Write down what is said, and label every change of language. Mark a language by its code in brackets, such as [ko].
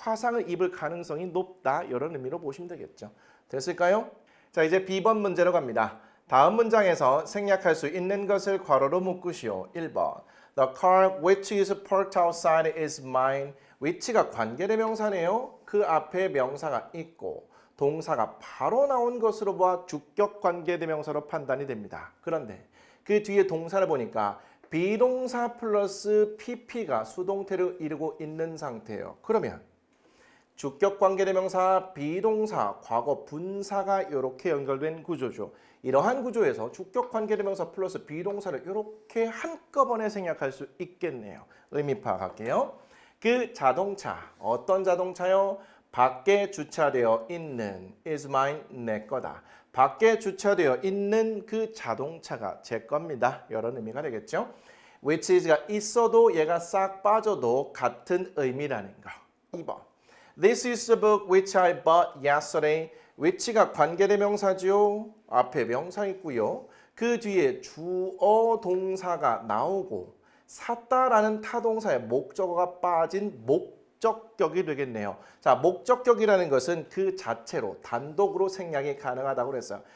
[ko] 화상을 입을 가능성이 높다. 이런 의미로 보시면 되겠죠. 됐을까요? 자, 이제 B번 문제로 갑니다. 다음 문장에서 생략할 수 있는 것을 괄호로 묶으시오. 1번. [en] The car which is parked outside is mine. [ko] which가 관계대명사네요. 그 앞에 명사가 있고 동사가 바로 나온 것으로 보아 주격 관계대명사로 판단이 됩니다. 그런데 그 뒤에 동사를 보니까 비동사 플러스 pp가 수동태를 이루고 있는 상태예요. 그러면 주격 관계대명사, 비동사, 과거 분사가 이렇게 연결된 구조죠. 이러한 구조에서 주격 관계대명사 플러스 비동사를 이렇게 한꺼번에 생략할 수 있겠네요. 의미 파악할게요. 그 자동차, 어떤 자동차요? 밖에 주차되어 있는 [en] is mine, [ko] 내 거다. 밖에 주차되어 있는 그 자동차가 제 겁니다. 이런 의미가 되겠죠. which is가 있어도 얘가 싹 빠져도 같은 의미라는 거. 2번. [en] This is the book which I bought yesterday. [ko] which가 관계대명사죠. 앞에 명사 있고요. 그 뒤에 주어 동사가 나오고 샀다라는 타동사의 목적어가 빠진 목적격이 되겠네요. 자, 목적격이라는 것은 그 자체로 단독으로 생략이 가능하다고 그랬어요.